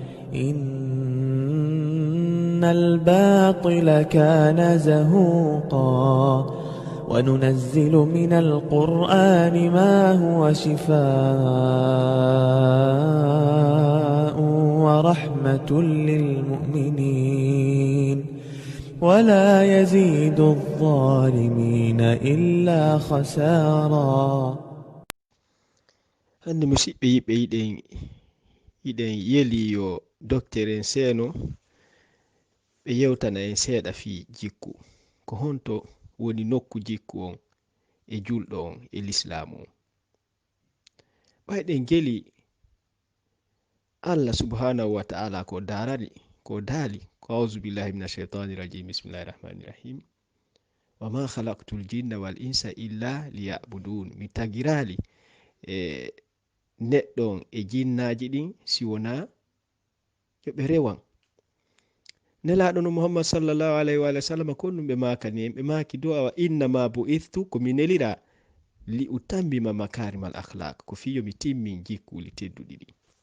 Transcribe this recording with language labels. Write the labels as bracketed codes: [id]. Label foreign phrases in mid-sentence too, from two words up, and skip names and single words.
[ar] إن الباطل كان زهوقا وننزل من القرآن ما هو شفاء ورحمة للمؤمنين ولا يزيد الظالمين إلا خسارا. [ff] hande musidɓe yiɓɓe yiɗen yeli yo docteur en seeno ɓe yewtana en seeɗa fi jikku ko honto woni nokku jikku on e julɗo on e l'islamu on. ɓayɗen geli [ar] الله سبحانه وتعالى [ff] ko daali ko [ar] أعوذ بالله من الشيطان الرجيم بسم الله الرحمن الرحيم وما خلقت الجن والإنس إلا ليعبدون. [ff] Mi tagirali neɗɗon e jinnaji ɗin si wona yo ɓe rewan. nelaɗo no [ar] محمد صلى الله عليه وسلم [ff] ko ɗum ɓe makani en ɓe maki do awa [ar] إنما بعثت [ff] ko mi nelira [ar] لأتمم مكارم الأخلاق [ff] ko fiyo mi timmin jikkuli tedduɗi ɗi.